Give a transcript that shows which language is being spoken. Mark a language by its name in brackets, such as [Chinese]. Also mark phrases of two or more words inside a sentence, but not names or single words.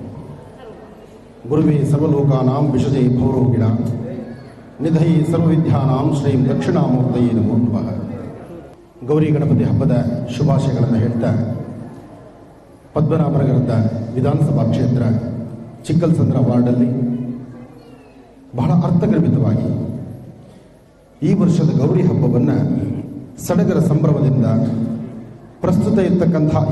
[Sanskrit] गुरुवे सर्वलोकानां विशदे भवरोगिणां निधये सर्वविद्यानां श्रीं दक्षिणामूर्तये नमो नमः। [Kannada] ಗೌರಿ ಗಣಪತಿ ಹಬ್ಬದ ಶುಭಾಶಯಗಳನ್ನು ಹೇಳ್ತಾ ಪದ್ಮನಾಭನಗರದ ವಿಧಾನಸಭಾ ಕ್ಷೇತ್ರ ಚಿಕ್ಕಲ್ಸಂದ್ರ ವಾರ್ಡಲ್ಲಿ ಬಹಳ ಅರ್ಥಗರ್ಭಿತವಾಗಿ ಈ ವರ್ಷದ ಗೌರಿ ಹಬ್ಬವನ್ನು ಸಡಗರ ಸಂಭ್ರಮದಿಂದ ಪ್ರಸ್ತುತ ಇರ್ತಕ್ಕಂಥ ಈ